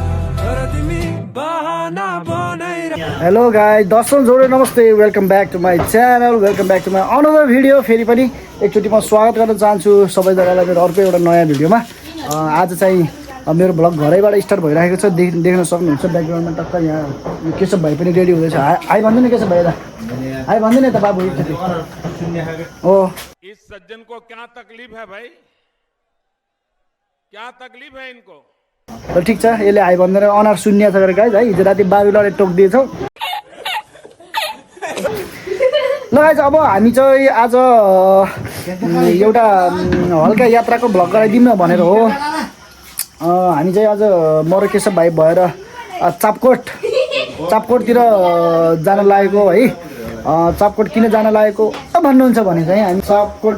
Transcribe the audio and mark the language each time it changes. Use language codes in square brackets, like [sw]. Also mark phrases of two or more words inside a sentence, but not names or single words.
[en] hello guys [ne] दर्शक जोडे नमस्ते [en] welcome back to my channel welcome back to my another video [ne] फेरि पनि एकचोटि म स्वागत गर्न चाहन्छु सबैजनालाई मेरो अर्को एउटा नयाँ भिडियोमा आज चाहिँ मेरो भ्लग घरैबाट स्टार्ट भइरहेको छ देख्न सक्नुहुन्छ ब्याकग्राउन्डमा टक्क यहाँ केशव भाइ पनि रेडी हुँदैछ हाई भन्दैन केशव भाइ हाई भन्दैन त बाबु एकचोटि ओ [hi] इस सज्जन को क्या तकलीफ है भाई क्या तकलीफ है इनको [ne] ल ठिक छ यसले हाई भन्दैन अनार शून्य छ गरेर गाइज है हिजो राति बाबुले टोकिदिएछौँ ल गाइज अब हामी चाहिँ आज एउटा हल्का यात्राको भ्लग गराइदिउँ भनेर हो हामी चाहिँ आज म र केशव भाइ भएर चापकोटतिर जान लागेको है चापकोट किन जान लागेको भन्नुहुन्छ भने चाहिँ हामी चापकोट